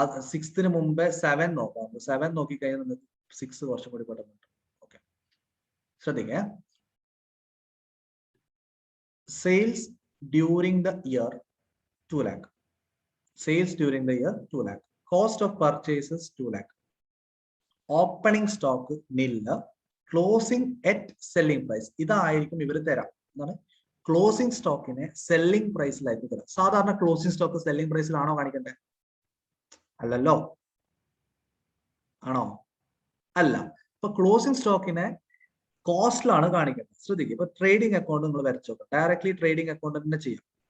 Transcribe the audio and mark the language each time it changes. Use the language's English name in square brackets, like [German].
[Malayalam] 6th മുമ്പേ 7 നോക്കാം. 7 നോക്കി കഴിഞ്ഞാൽ നിങ്ങൾക്ക് 6 കുറച്ചും കൂടി പെട്ടെന്നുണ്ട്. Okay, ശ്രദ്ധിക്കേ. [English] Sales during the year 2 lakh. Sales during the year 2 lakh. Cost of purchases 2 lakh. Opening stock nil. Closing at selling price. [Malayalam] ഇതായിരിക്കും ഇവർ തരാം. എന്താണ് ക്ലോസിംഗ് സ്റ്റോക്കിനെ സെല്ലിംഗ് പ്രൈസിലായിരിക്കും തരാം. സാധാരണ ക്ലോസിംഗ് സ്റ്റോക്ക് സെല്ലിംഗ് പ്രൈസിലാണോ കാണിക്കണ്ടേ? അല്ലല്ലോ. ആണോ? അല്ല. ഇപ്പൊ ക്ലോസിംഗ് സ്റ്റോക്കിനെ കോസ്റ്റിലാണ് കാണിക്കുന്നത്. ശ്രദ്ധിക്കുക. ഇപ്പൊ ട്രേഡിംഗ് അക്കൗണ്ട് നിങ്ങൾ വരച്ചോ. ഡയറക്ട്ലി ട്രേഡിംഗ് അക്കൗണ്ട് തന്നെ ചെയ്യാം.